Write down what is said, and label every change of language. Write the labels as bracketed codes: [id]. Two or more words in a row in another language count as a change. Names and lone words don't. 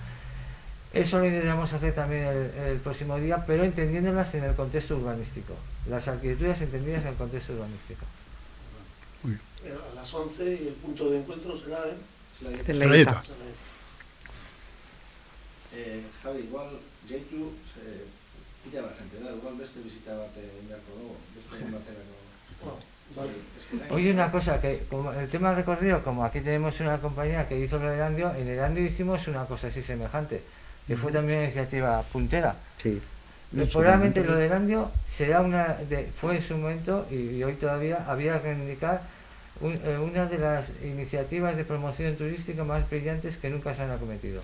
[es] Eso lo intentaremos hacer también el próximo día, pero entendiéndolas en el contexto urbanístico, las arquitecturas entendidas en el contexto urbanístico. a las 11 y el punto de encuentro será en Zelaieta. Javi, igual Jaitu pilla la gente, da igual [eu] beste visita bat beharko dugu, beste batera no. [es] Oye, una cosa, que como el tema del recorrido, como aquí tenemos una compañía que hizo lo de Erandio, en Erandio hicimos una cosa así semejante, que fue también una iniciativa puntera. Sí. Probablemente lo de Erandio será fue en su momento, y hoy todavía, había que reivindicar una de las iniciativas de promoción turística más brillantes que nunca se han acometido.